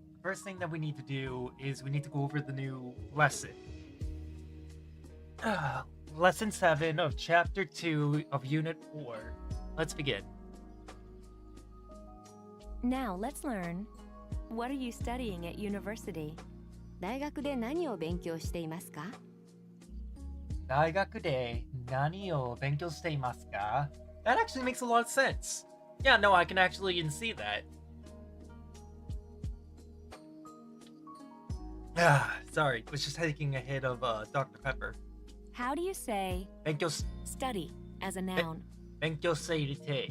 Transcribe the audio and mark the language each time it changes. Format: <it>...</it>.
<en>First thing that we need to do is we need to go over the new lesson. Lesson 7 of Chapter 2 of Unit 4. Let's begin. Now, let's learn. What are you studying at university?</en> <ja>大学で何を勉強していますか？大学で何を勉強していますか?</ja> <en>That actually makes a lot of sense. Yeah, no, I can actually even see that. Sorry, was just taking a hit of Dr. Pepper. How do you say</en> <ja>勉強</ja> <en>study as a noun?</en> <ja>勉強しているて。</ja>